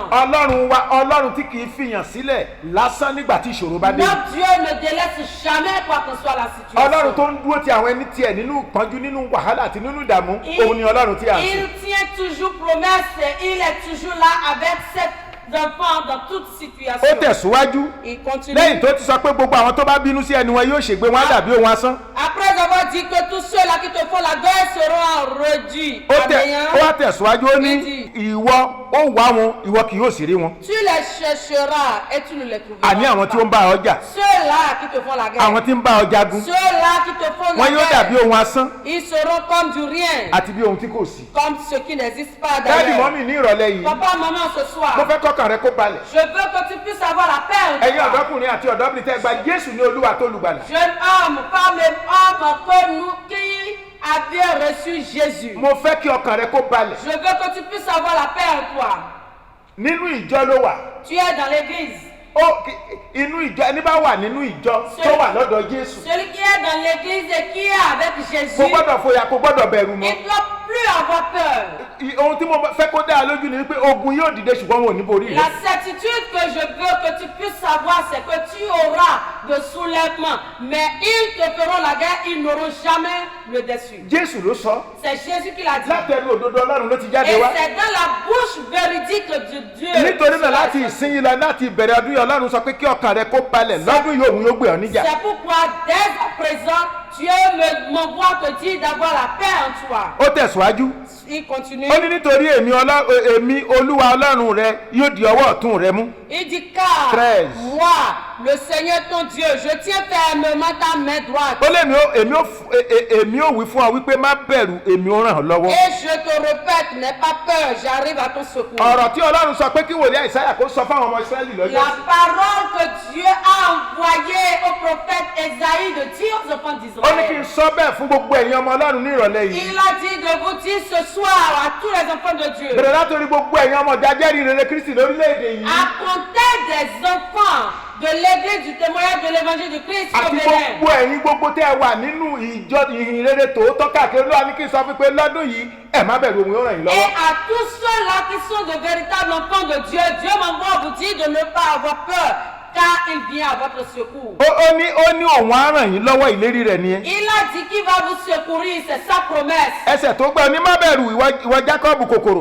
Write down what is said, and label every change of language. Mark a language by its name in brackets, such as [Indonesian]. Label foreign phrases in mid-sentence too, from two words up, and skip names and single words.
[Yoruba] Ọlọ́run tí kì í fìyàn sílẹ̀ lásán nígbà tí ìṣòro bá dé. [French] Notre Dieu ne délaisse jamais quoi que soit la [Yoruba] Ọlọ́run tó [French] situation. [Yoruba] ń dúró ti àwọn ẹni tiẹ̀ nínú ìpọ́njú, nínú wàhálà àti nínú ìdààmú, òun ni Ọlọ́run tí a ń sìn. [French] Il tient toujours promesse et il est toujours là avec ses enfants dans toute [Yoruba] Ó [French] situation. [Yoruba] tẹ̀síwájú [French] Il continue. [Yoruba] lẹ́yìn tó ti sọ pé gbogbo àwọn tó bá bínú sí ẹni wọn yóò ṣègbé, wọn á dàbí ohun asán. [French] Après avoir dit que tous ceux-là qui te font la guerre seront réduits [Yoruba] Ó [French] à [Yoruba] tẹ̀- [French] néant, [Yoruba] ó wá tẹ̀síwájú ó ní ìwọ ó wá wọn, ìwọ kì yóò sì rí wọn. [French] tu les chercheras et tu ne les trouveras [Yoruba] Àní àwọn tí ó ń [French] pas. [Yoruba] bá ọjà, [French] Ceux-là qui te font la guerre, [Yoruba] àwọn tí ń bá ọjà gun, [French] ceux-là qui te font [Yoruba] wọn [French] la [Yoruba] yóò dàbí [French] guerre, [Yoruba] ohun asán [French] ils seront comme du rien, [Yoruba] àti bí ohun tí kò sí. [French] comme ce qui n'existe pas [Yoruba] Dáàdì [French] d'ailleurs. [Yoruba] mọ́mì ní ìrọ̀lẹ́ yìí, [French] Papa, maman, ce [Yoruba] mo [French] soir, [Yoruba] fẹ́ kọ́kàn rẹ kó balẹ̀. [French] je veux que tu puisses avoir la paix en [Yoruba] Ẹ̀yin [French] toi. [Yoruba] ọ̀dọ́kùnrin àti ọ̀dọ́bìnrin tẹ́ gba Jésù ní Olúwa tó lùgbàlà. [French] Jeune homme, femme et homme, que nous qui avions reçu Jésus. [Yoruba] Mo fẹ́ kí ọkàn rẹ kó balẹ̀. [French] Je veux que tu puisses avoir la paix en toi. [Yoruba] Nínú ìjọ ló wà. [French] Tu es dans l'église. [Yoruba] Inú ìjọ ẹni bá wà nínú ìjọ tó wà lọ́dọ̀ Jésù. [French] Celui qui est dans l'église et qui est avec Jésus, [Yoruba] Kò gbọ́dọ̀ fòyà, kò gbọ́dọ̀ bẹ̀rù [French] il [Yoruba] mọ́. [French] ne doit plus avoir peur. [Yoruba] Ohun tí mo fẹ́ kó dá a lójú ni wípé ogun yóò dìde ṣùgbọ́n wọn ò ní borí rẹ̀. [French] La certitude que je veux que tu puisses savoir, c'est que tu auras de soulèvement. Mais ils te feront la guerre, ils n'auront jamais le dessus. [Yoruba] Jésù ló sọ. [French] C'est Jésus qui l'a dit. [Yoruba] Látẹnu òdodo Ọlọ́run ló ti jáde [French] Et [Yoruba] wá. [French] c'est dans la bouche véridique de Dieu. [Yoruba] Nítorí náà láti ìsinyìí lọ láti ìbẹ̀rẹ̀ ọdún yìí Ọlọ́run sọ pé kí ọkàn rẹ kó balẹ̀ lọ́dún yìí òun yóò gbé ọ níjà. [French] C'est pourquoi dès à présent, Dieu m'envoie te dire d'avoir la paix en toi. [Yoruba] Ó tẹ̀síwájú. [French] Il continue. [Yoruba] Ó ní nítorí èmi Olúwa Ọlọ́run rẹ yóò di ọwọ́ ọ̀tún rẹ mú. [French] Il dit car 13. moi, le Seigneur ton Dieu, je tiens fermement ta main droite. [Yoruba] Ó lé èmi ò wí fún ọ wípé má bẹ̀rù èmi ò ràn ọ́ lọ́wọ́. [French] Et je te répète, n'aie pas peur, j'arrive à ton secours. [Yoruba] Ọ̀rọ̀ tí Ọlọ́run sọ pé kí wòlíì Àìsáyà kó sọ fáwọn ọmọ Ísírẹ́lì lọ́jọ́ [French] La [Yoruba] sí. [French] parole que Dieu a envoyée au prophète Ésaïe de dire aux enfants [Yoruba] Ó ní kí n [French] d'Israël. [Yoruba] sọ bẹ́ẹ̀ fún gbogbo ẹ̀yin ọmọ Ọlọ́run ní ìrọ̀lẹ́ yìí. [French] Il a dit de vous dire ce soir à tous les enfants de Dieu. [Yoruba] Bẹ̀rẹ̀ látòrí gbogbo ẹ̀yin ọmọ jajẹ́rìí rere Kristi lórílẹ̀‐èdè yìí. [French] À compter des enfants de l'église du témoignage de l'évangile du Christ au [Yoruba] Àti [French] Bénin. [Yoruba] gbogbo ẹ̀yin gbogbo tẹ́ ẹ wà nínú ìjọ ìhìn rere tòótọ́ káàkiri Olúwa ní kí n sọ fún pé lọ́dún yìí ẹ má bẹ̀rù òun yóò ràn yín [French] Et [Yoruba] lọ́wọ́. [French] à tous ceux-là qui sont de véritables enfants de Dieu, Dieu m'envoie vous dire de ne pas avoir peur, car il vient à votre secours. [Yoruba] Ó ní òun á ràn yín lọ́wọ́ ìlérí rẹ̀ nìyẹn. [French] Il a dit qu'il va vous secourir, c'est sa promesse. [Yoruba] Ẹsẹ̀ tó gbẹ́ ní má bẹ̀rù ìwọ Jákọ́bù kòkòrò.